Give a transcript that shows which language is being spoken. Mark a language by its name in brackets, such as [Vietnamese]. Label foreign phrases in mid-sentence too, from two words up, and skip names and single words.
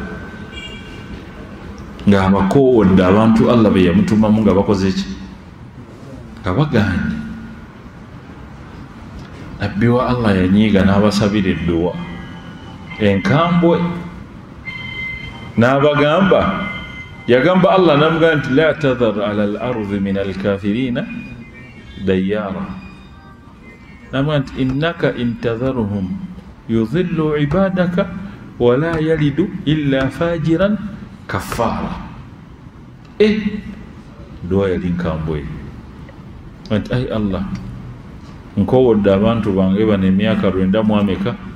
[Ganda] ng'abakoowodde abantu Allah be yamutumamu nga bakoze ki nga baganye nabbi wa Allah yanyiiga n'abasabira edduwa enkambwe n'abagamba yagamba Allah namugamba nti [Arabic] لا تذر على الأرض من الكافرين ديارا [Ganda] namugamba nti [Arabic] إنك إن تذرهم يضلوا عبادك ولا يلدوا إلا فاجرا كفارا [Ganda] dua yali nkambwe nti ai Allah nkowodde abantu bange bano emyaka 9